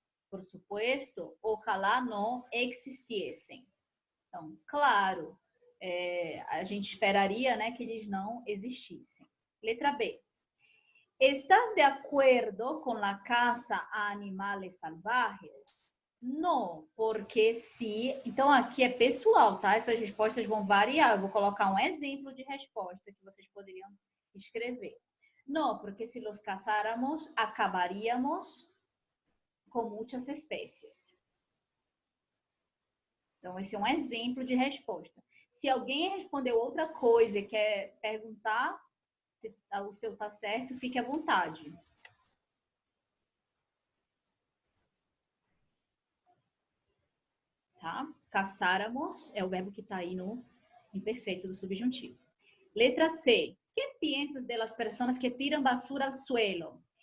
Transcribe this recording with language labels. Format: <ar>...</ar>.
<es>Por supuesto, ojalá no existiesen.</es> <pt>Então, claro, a gente esperaria, né, que eles não existissem. Letra B.</pt> <es>¿Estás de acuerdo con la caza a animales salvajes?</es> <pt>Não, porque se... Então, aqui é pessoal, tá? Essas respostas vão variar. Eu vou colocar um exemplo de resposta que vocês poderiam escrever. Não, porque</pt> <es>se los cazáramos, acabaríamos</es> <pt>com muitas espécies. Então, esse é um exemplo de resposta. Se alguém respondeu outra coisa e quer perguntar se o seu está certo, fique à vontade. Tá? Caçáramos é o verbo que está aí no imperfeito do subjuntivo. Letra C.</pt> <es>¿Qué piensas de las personas que tiran basura al suelo?</es>